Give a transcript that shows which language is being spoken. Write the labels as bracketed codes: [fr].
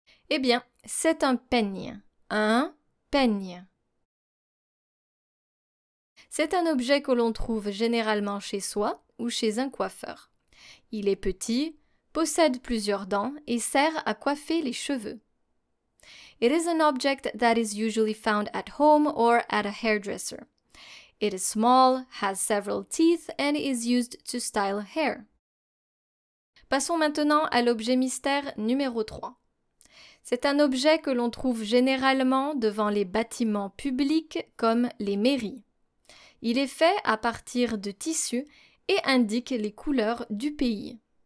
[fr] Eh bien, c'est un peigne. Un peigne. C'est un objet que l'on trouve généralement chez soi ou chez un coiffeur. Il est petit, possède plusieurs dents et sert à coiffer les cheveux. [en] It is an object that is usually found at home or at a hairdresser. It is small, has several teeth and is used to style hair. [fr] Passons maintenant à l'objet mystère numéro 3. C'est un objet que l'on trouve généralement devant les bâtiments publics comme les mairies. Il est fait à partir de tissu et indique les couleurs du pays.